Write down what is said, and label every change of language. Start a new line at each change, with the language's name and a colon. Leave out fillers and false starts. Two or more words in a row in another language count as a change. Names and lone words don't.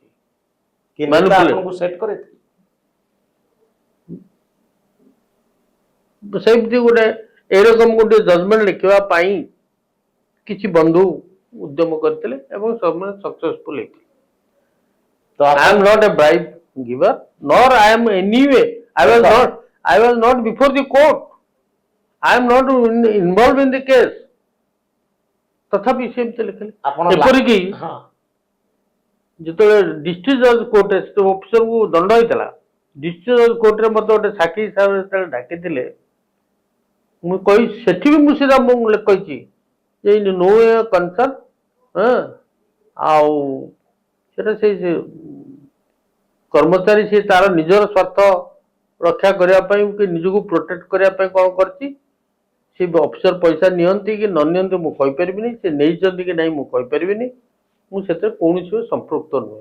Odia: ଆପଣଙ୍କୁ ସେଟ୍ କରେଇଥିଲେ? ସେମିତି ଗୋଟେ ଏରକମ ଗୋଟେ ଜଜମେଣ୍ଟ ଲେଖିବା ପାଇଁ କିଛି ବନ୍ଧୁ ଉଦ୍ୟମ କରିଥିଲେ ଏବଂ ସେମାନେ ସକ୍ସେସଫୁଲ ହେଇଥିଲେ। ତ
English: I am not a bribe giver, nor I am anyway. I was not before the court. I am not involved in the case.
Odia: ତଥାପି ସେମିତି ଲେଖିଲେ। ଏପରିକି ଯେତେବେଳେ
English: District Judge
Odia: କୋର୍ଟରେ ଅଫିସରକୁ ଦଣ୍ଡ ହେଇଥିଲା,
English: District Judge
Odia: କୋର୍ଟରେ ମୋତେ ଗୋଟେ ସାକ୍ଷୀ ହିସାବରେ ଯେତେବେଳେ ଡାକିଥିଲେ, ମୁଁ କହି ସେଠି ବି ମୁଁ ସିଧା ମୁଁ କହିଛି ଯେ
English: no a concern,
Odia: ଆଉ ସେଟା ସେ କର୍ମଚାରୀ ସେ ତାର ନିଜର ସ୍ୱାର୍ଥ ରକ୍ଷା କରିବା ପାଇଁ କି ନିଜକୁ ପ୍ରୋଟେକ୍ଟ କରିବା ପାଇଁ କ'ଣ କରିଛି, ସେ ଅଫିସର ପଇସା ନିଅନ୍ତି କି ନ ନିଅନ୍ତି ମୁଁ କହିପାରିବିନି, ସେ ନେଇଛନ୍ତି କି ନାହିଁ ମୁଁ କହିପାରିବିନି, ମୁଁ ସେଥିରେ କୌଣସି ସମ୍ପୃକ୍ତ ନୁହେଁ।